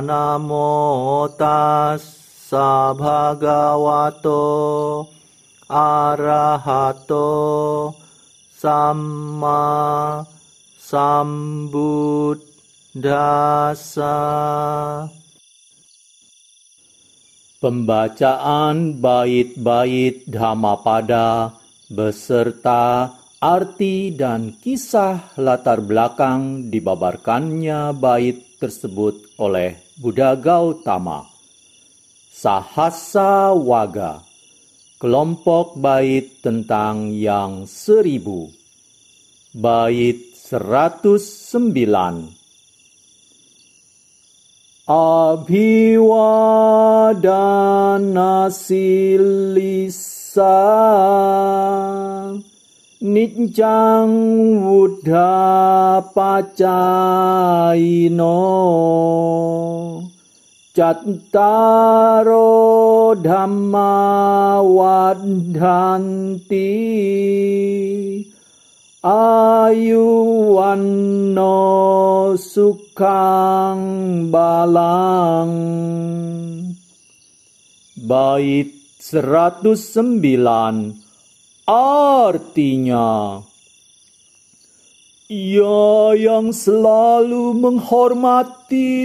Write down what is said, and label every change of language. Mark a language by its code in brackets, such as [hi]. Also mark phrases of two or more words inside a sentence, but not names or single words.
[pi] Namo tassa bhagavato arahato samma sambuddhassa. [id] Pembacaan bait-bait Dhammapada beserta arti dan kisah latar belakang dibabarkannya bait tersebut oleh Buddha Gautama. Sahasa Waga, kelompok bait tentang yang 1000. Bait 109. [pi] Abhiwadana silisa Nijjang Buddha Pacayino Cattaro Dhamma Waddhanti Ayuwanno Sukhang Balang. [id] Bait 109. Artinya, ia yang selalu menghormati